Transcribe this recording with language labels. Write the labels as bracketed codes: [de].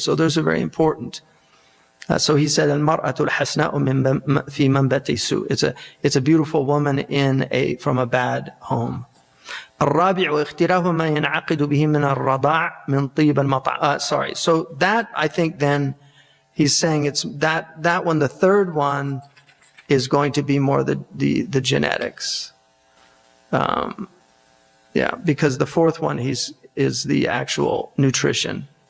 [en] So those are very important. So he said, [ar] "Al-mar'atu al-hasna'u fi manbati su." [en] It's a beautiful woman from a bad home. [ar] الرابع اختلاف ما ينعقد به من الرضاع من طيب المطعم. [en] Sorry. So that, I think, then he's saying it's that one. The third one is going to be more the genetics. Because the fourth one is the actual nutrition.